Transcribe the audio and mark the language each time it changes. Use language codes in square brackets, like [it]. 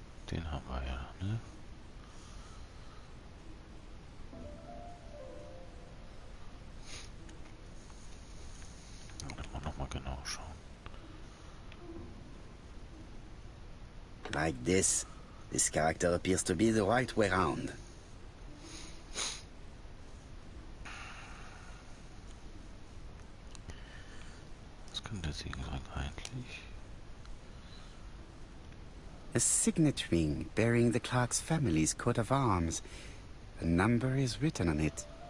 [de] Den haben wir ja, ne? Da mal nochmal genau schauen. [en] Like this. This character appears to be the right way round. [de] Was kann der Siegel sein eigentlich? [en] A signet ring bearing the Clark's family's coat of arms. A number is written on it.